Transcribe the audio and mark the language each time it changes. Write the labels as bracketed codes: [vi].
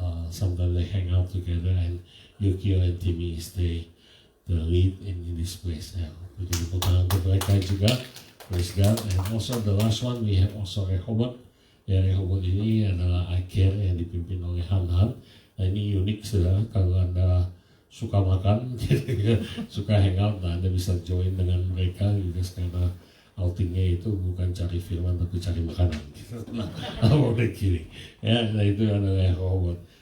[en] Sometimes they hang out together, and Yukio and Timmy is the lead in this place. [id] Begitu tangan untuk mereka juga. [en] Praise God. And also the last one we have also Rehoboth. [id] Ya Rehoboth ini adalah I Care yang dipimpin oleh Han. Nah ini unik saudara, kalau Anda suka makan, suka hangout, nah Anda bisa join dengan mereka juga karena outingnya itu bukan cari firman tapi cari makanan. Nah, boleh kiri. Ya, nah itu adalah Rehoboth.